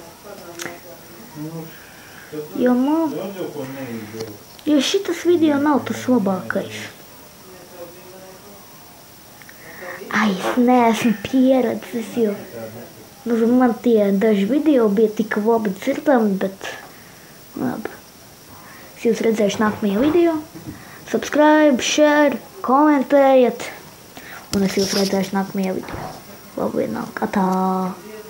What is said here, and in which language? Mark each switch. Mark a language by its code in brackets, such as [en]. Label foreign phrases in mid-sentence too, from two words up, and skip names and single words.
[lv] Jo šitas video nav tas labākais. Es neesmu pieredzis, jo man tie daži video bija tik labi dzirdami, bet labi. Es jūs redzēšu nākamajā video. [en] Subscribe, share, [lv] komentējiet. Un es jūs redzēšu nākamajā video. Labi, vienalga. Atā.